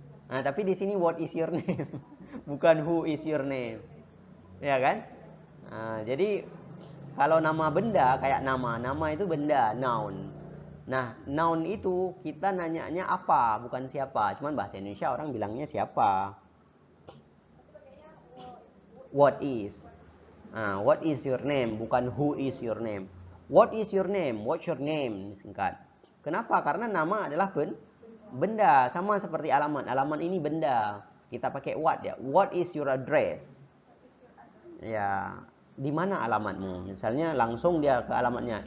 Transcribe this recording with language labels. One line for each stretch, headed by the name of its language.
Indonesian: Tapi di sini
English: what is your name?
Indonesian: Bukan
English: who is your name.
Indonesian: Ya kan? Jadi kalau nama benda kayak nama itu benda, noun. Nah, noun itu kita nanyanya apa, bukan siapa. Cuman bahasa Indonesia orang bilangnya siapa.
English: What is? What is your name,
Indonesian: bukan
English: who is your name. What is your name? What's your name?
Indonesian: Singkat. Kenapa? Karena nama adalah benda, sama seperti alamat. Alamat ini benda. Kita pakai what ya.
English: What is your address?
Indonesian: Ya, di mana alamatmu? Misalnya langsung dia ke alamatnya.